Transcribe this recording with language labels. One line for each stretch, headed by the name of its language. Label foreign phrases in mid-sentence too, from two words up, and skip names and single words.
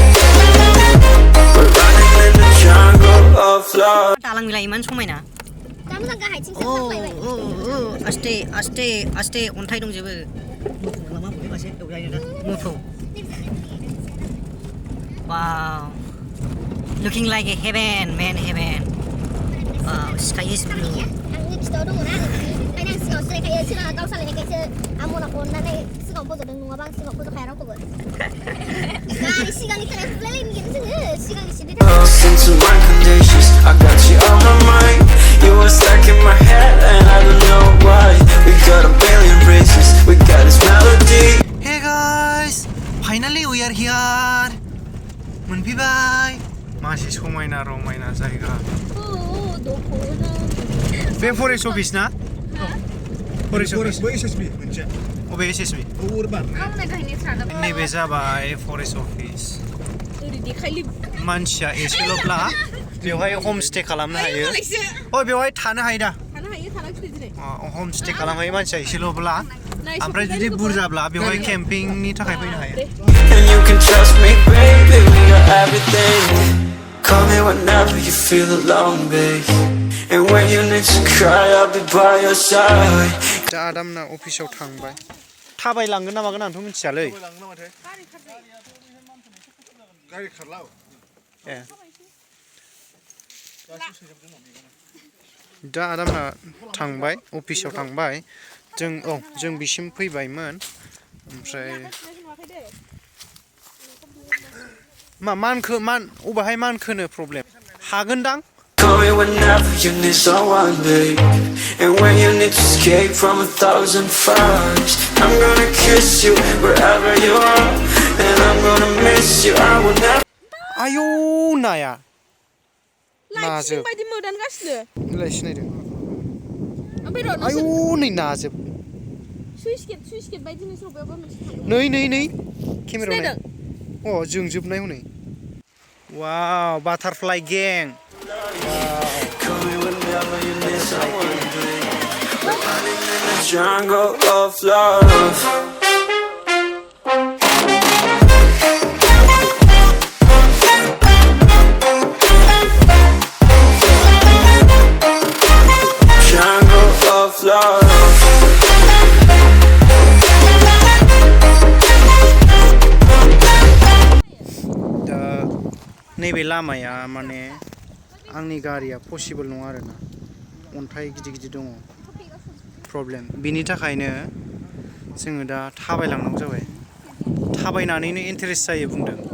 Bodo: दालां बिलाइ इमान समायना मोजां गाहायथिंसो Oh, थांलायबाय aste अन्थाइ दंजोबो मोफौ मा बुङो मासे मोफौ
English: Wow, looking like a heaven, man, heaven. Wow, sky is blue.
Bodo: आंनि खिथाव दङ ना ओंखायनो आं सिगाङाव सिनायखायो सिगाङाव गाव सालायनायखायसो आं मनाखौ अननानै सिगाङाव फज'दों नङाबा आं सिगाङाव फज'खाया रावखौबो गारि सिगांनि थाखाय फुलायलायनो जोङो सिगांनि सिटनि थाखाय
English: Into my conditions, I got you on my mind. You were stuck in my head, and I don't know why. We got a billion bridges, we got this melody. Hey guys, finally we are here.
Bodo: मोनफैबाय मासे समायना रमायना जायगा बे
English: forest office
Bodo: ना
English: forest office
Bodo: अबे एसएसबि नैबे जाबाय
English: forest office
Bodo: मानसिया एसेल'ब्ला बेवहाय
English: home stay
Bodo: खालामनो हायो बेवहाय थानो हायो दा
English: home stay
Bodo: खालामनो हायो मानसिया एसेल'ब्ला ओमफ्राय जुदि बुरजाब्ला बेवहाय केम्पिंनि थाखाय फैनो हायो
English: And you can trust me, baby, we got everything. Call me whenever you feel alone, babe. And when you need to cry, I'll be by your side.
Bodo: दा आदामना अफिसाव थांबाय थाबायलांगोन ना मागोन आंथ' मिथियालै गारि खारला ए दा आदामना थांबाय अफिसाव थांबाय जों बिसिम फैबायमोन ओमफ्राय अबाहाय मानखोनो प्रब्लेम हागोनदां
English: Call me whenever you need someone, babe. And when you need to escape from 1,000 fires, I'm gonna kiss you wherever you are. And I'm gonna miss you, I will never.
Bodo: आयौ नाया लाइटसिं बायदि मोदानगासिनो नोंलाय सिनायदों ओमफ्राय र' आयौ नै नाजोब सुइस गेट बायदि नोंसोर बबेयावबा मोनसे थांदों नै केमेरायाव नाय जोंजोबनाय हनै वाव बाटारफ्लाइ गें
English: Call me whenever you need someone, babe. We're running in the jungle of love. Jungle of love.
Bodo: दा नैबे लामाया माने आंनि गारिया पसिबल नङा आरोना अन्थाइ गिदिर दङ प्रब्लेम बिनि थाखायनो जोङो दा थाबायलांनांगौ जाबाय थाबायनानैनो इन्टारेस्ट जायो बुंदों